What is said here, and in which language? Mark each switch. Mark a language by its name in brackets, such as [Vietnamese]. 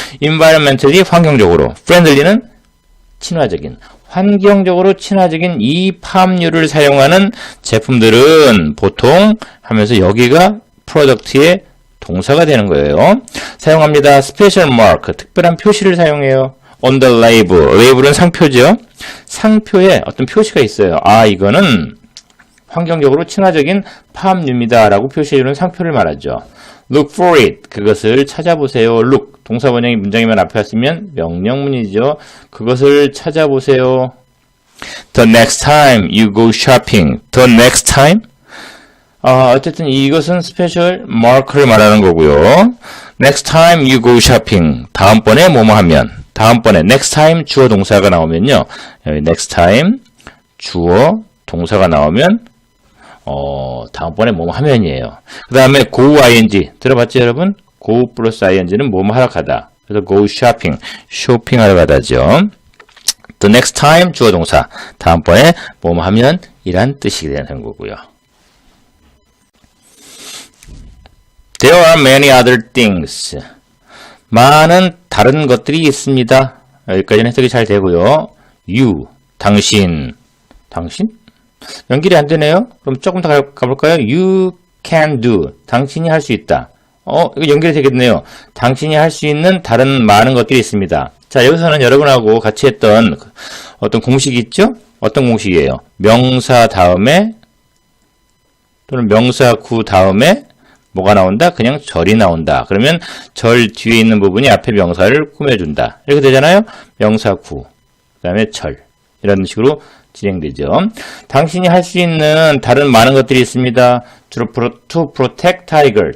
[Korean] environmentally 환경적으로, friendly는 친화적인, 환경적으로 친화적인 이 팜유를 사용하는 제품들은 보통 하면서 여기가 프로덕트의 동사가 되는 거예요. 사용합니다. [English] special mark, [Korean] 특별한 표시를 사용해요. [English] on the label, label은 [Korean] 상표죠. 상표에 어떤 표시가 있어요. 이거는 환경적으로 친화적인 팜유입니다 라고 표시해주는 상표를 말하죠. [English] look for it, [Korean] 그것을 찾아보세요. look, 동사 번역이 문장이면 앞에 왔으면 명령문이죠. 그것을 찾아보세요. [English] The next time you go shopping. The next time? [Korean] 어쨌든 이것은 스페셜 마크를 말하는 거고요. [English] Next time you go shopping. [Korean] 다음번에 뭐뭐 하면. 다음번에 next time 주어 동사가 나오면요. 여기 next time 주어 동사가 나오면 다음번에 뭐뭐 하면이에요. 그 다음에 go ing. 들어봤죠, 여러분? go 플러스 ing는 뭐뭐 하러 가다. 그래서 go shopping. 쇼핑하러 가다죠. [English] The next time [Korean] 주어 동사. 다음번에 뭐뭐 하면 이란 뜻이 되는 거고요. [English] There are many other things. [Korean] 많은 다른 것들이 있습니다. 여기까지는 해석이 잘 되고요. You, 당신. 연결이 안 되네요. 그럼 조금 더 가볼까요? [English] You can do. [Korean] 당신이 할 수 있다. 이거 연결이 되겠네요. 당신이 할 수 있는 다른 많은 것들이 있습니다. 자, 여기서는 여러분하고 같이 했던 어떤 공식이 있죠? 어떤 공식이에요? 명사 다음에 또는 명사 구 다음에 뭐가 나온다? 그냥 절이 나온다. 그러면 절 뒤에 있는 부분이 앞에 명사를 꾸며준다. 이렇게 되잖아요? 명사 구, 그 다음에 절. 이런 식으로 진행되죠. 당신이 할 수 있는 다른 많은 것들이 있습니다. 주로 [English] to protect tiger.